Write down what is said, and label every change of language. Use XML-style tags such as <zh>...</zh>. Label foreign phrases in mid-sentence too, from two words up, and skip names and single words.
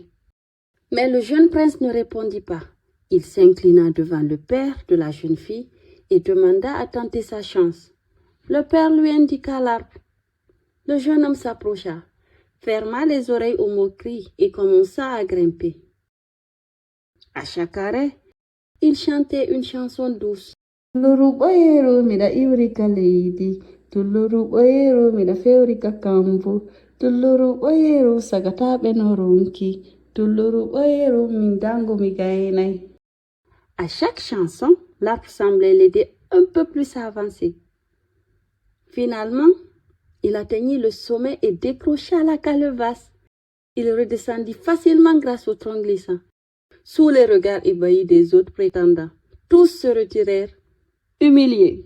<fr>Mais le jeune prince ne répondit pas. Il s'inclina devant le père de la jeune fille et demanda à tenter sa chance. Le père lui indiqua l'arbre. Le jeune homme s'approcha, ferma les oreilles aux moqueries et commença à grimper. À chaque arrêt, il chantait une chanson douce.</fr> <ff>Tulluru boyero mida iwrika leydi, tulluru boyero mida fewrika kambu, tulluru boyero sagataɓe no ronki, tulluru boyero min dango mi gaynay.</ff> <fr>À chaque chanson, l'arbre semblait l'aider un peu plus à avancer. Finalement, il atteignit le sommet et décrocha la calebasse. Il redescendit facilement grâce au tronc glissant. Sous les regards ébahis des autres prétendants, tous se retirèrent, humiliés.</fr>